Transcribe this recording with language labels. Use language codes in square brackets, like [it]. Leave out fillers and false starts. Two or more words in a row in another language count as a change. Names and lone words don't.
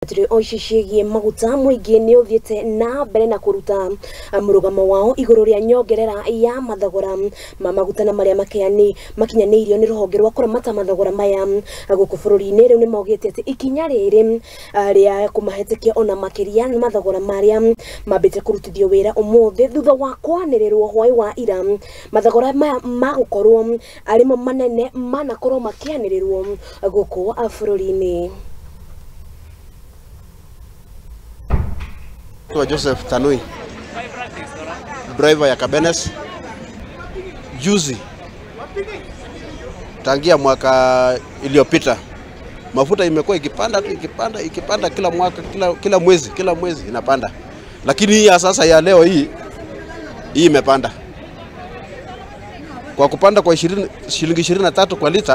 [ki] Turi oishishigie maguta muingi ni uthiete na mbere na kuruta murugamo wao iguru ria nyongerera ya mathogora ma maguta na maria makinyaniirio ni ruhonge rwa kuramata mathogora maya guku bururi-ini riu ni maugite ati ikinya riri ria kumahetekia ona makiria ni mathogora maria mambite kurutithio wira umuthi thutha wa kwanirirwo hwai wa ira mathogora maya magukorwo arimo manene manakorwo makianirirwo guku bururi-ini. [sw] Joseph Tanui, driver ya Kabenes. Juzi tangia mwaka iliyopita mafuta imekuwa ikipanda kila mwaka, kila mwezi inapanda, lakini hii ya sasa ya leo hii imepanda kwa kupanda kwa shilingi 23 kwa lita.